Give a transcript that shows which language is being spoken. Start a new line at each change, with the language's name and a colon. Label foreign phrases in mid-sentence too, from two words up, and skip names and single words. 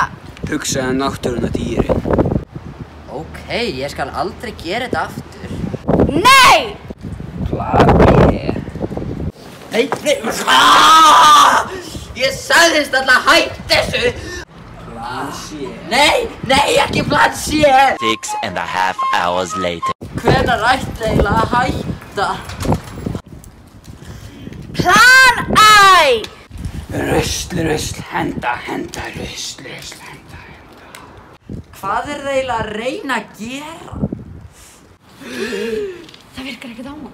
Icelandic: Hugsaðu náttúruna dýrin. Ok, ég skal aldrei gera þetta aftur. Nei! Plan B. Nei. Ég sagðist alltaf hætt þessu. Plan C. Nei, ekki plan C.
English: 6.5 hours later.
Icelandic: Hvenær ætti eiginlega að hætta? Plan A! Rusl, henda, rusl, henda. Hvað er eiginlega að reyna að gera? Það virkar ekkert á hann.